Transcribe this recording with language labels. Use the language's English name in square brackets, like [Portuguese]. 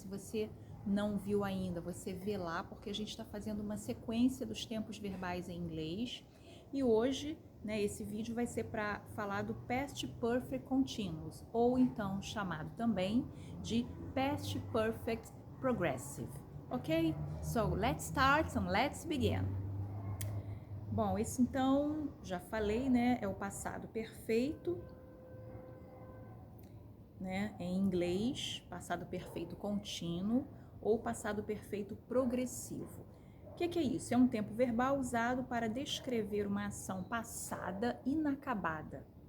[Portuguese] Se você não viu ainda, você vê lá, porque a gente está fazendo uma sequência dos tempos verbais em inglês. E hoje, esse vídeo vai ser para falar do Past Perfect Continuous, ou então chamado também de Past Perfect Progressive. Ok? [English] So, let's start and let's begin. [Portuguese] Bom, esse então, já falei, é o passado perfeito, em inglês, passado perfeito contínuo ou passado perfeito progressivo. O que é isso? É um tempo verbal usado para descrever uma ação passada inacabada.